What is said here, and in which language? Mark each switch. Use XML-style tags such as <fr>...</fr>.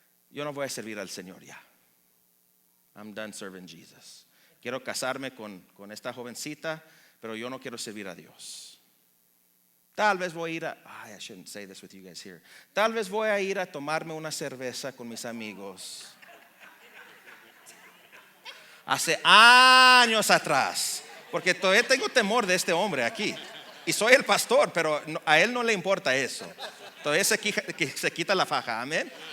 <es>Yo no voy a servir al Señor ya.</es> <en>I'm done serving Jesus.</en> <es>Quiero casarme con esta jovencita, pero yo no quiero servir a Dios. Tal vez voy a ir</es> <en>I shouldn't say this with you guys here.</en> <es>Tal vez voy a ir a tomarme una cerveza con mis amigos. Hace años atrás. Porque todavía tengo temor de este hombre aquí. Y soy el pastor, pero a él no le importa eso. Todavía se quita la faja, amén.</es>